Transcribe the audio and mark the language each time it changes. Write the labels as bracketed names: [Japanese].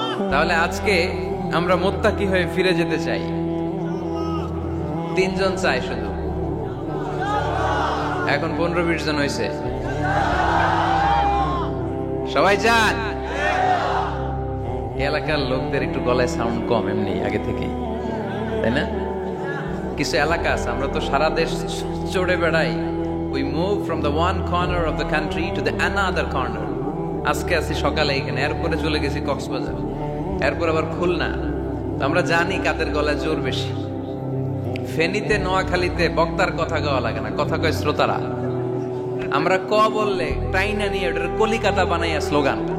[Bangla] তাহলে আজকে আমরা মুত্তাকি হয়ে ফিরে যেতে চাই। 3 জন চাই শুধু, এখন 15-20 জন হয়েছে। সবাই চান? এলাকার লোকদের একটু গলায় সাউন্ড কম এমনি আগে থেকে, তাই না? কিছু এলাকা আছে, আমরা তো সারা দেশ চড়ে বেড়াই। [English] We move from the one corner of the country to the another corner. [Bangla] আজকে আছি সকালে এখানে, এরপরে চলে গেছি কক্সবাজার, এরপর আবার খুলনা। আমরা জানি কাদের গলায় জোর বেশি। ফেনীতে, নোয়াখালীতে বক্তার কথা গাওয়া লাগে না, কথা কয় শ্রোতারা। আমরা ক বললে টাইনা নিয়ে ওটার কলিকাতা বানাইয়া স্লোগান।